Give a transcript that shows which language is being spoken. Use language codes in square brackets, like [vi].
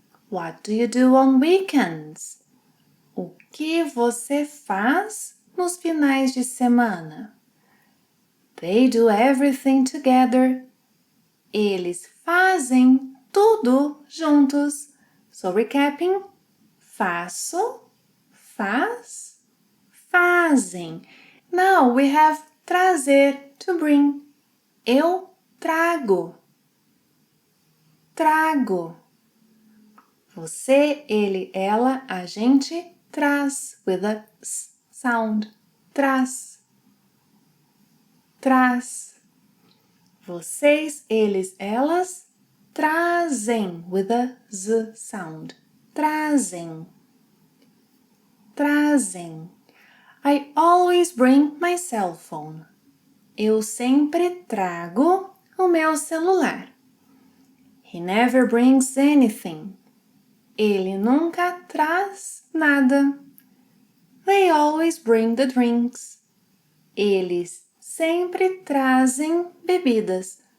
[en] What do you do on weekends? [pt] O que você faz nos finais de semana? [en] They do everything together. [pt] Eles fazem tudo juntos. [en] So recapping, [pt] faço, faz, fazem. [en] Now we have trazer, to bring. [pt] Eu trago, trago. Você, ele, ela, a gente traz [en] with a s sound. [pt] Traz, traz. Vocês, eles, elas trazem [en] with a z sound. [pt] Trazem, trazem. [en] I always bring my cell phone. [pt] Eu sempre trago o meu celular. [en] He never brings anything. [pt] Ele nunca traz nada. [en] They always bring the drinks. [pt] Eles sempre trazem bebidas.